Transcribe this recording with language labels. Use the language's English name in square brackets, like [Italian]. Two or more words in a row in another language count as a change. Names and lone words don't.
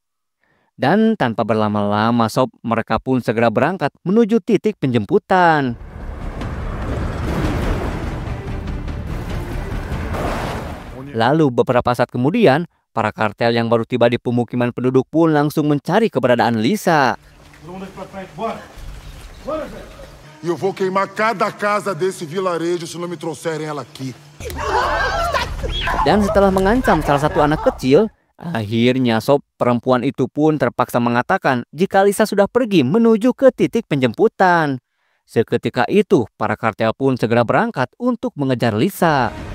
[Indonesian] Dan tanpa berlama-lama sob, mereka pun segera berangkat menuju titik penjemputan. Lalu beberapa saat kemudian, para kartel yang baru tiba di pemukiman penduduk pun langsung mencari keberadaan Lisa. [Portuguese] Eu vou queimar cada casa desse vilarejo se não me trouxerem ela aqui. [Indonesian] Dan setelah mengancam salah satu anak kecil, akhirnya sob, perempuan itu pun terpaksa mengatakan jika Lisa sudah pergi menuju ke titik penjemputan. Seketika itu, para kartel pun segera berangkat untuk mengejar Lisa.